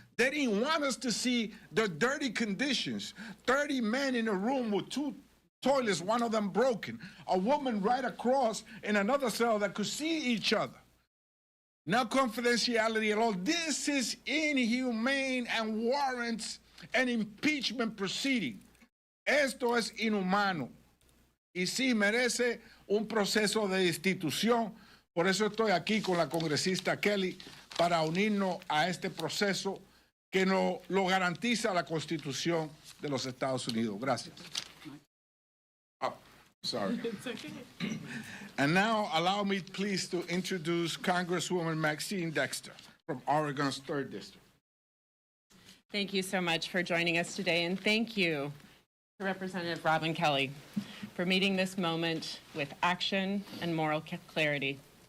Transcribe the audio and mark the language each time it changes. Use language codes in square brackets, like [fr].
[en] They didn't want us to see the dirty conditions. 30 men in a room with 2 toilets, one of them broken. A woman right across in another cell that could see each other. No confidentiality at all. This is inhumane and warrants an impeachment proceeding. [es] Esto es inhumano. Y sí merece un proceso de destitución. Por eso estoy aquí con la congresista Kelly para unirnos a este proceso que lo garantiza la Constitución de los Estados Unidos. Gracias. [en] Oh, sorry. It's okay. And now allow me please to introduce Congresswoman Maxine Dexter from Oregon's 3rd District. Thank you so much for joining us today, and thank you to Representative Robin Kelly for meeting this moment with action and moral clarity.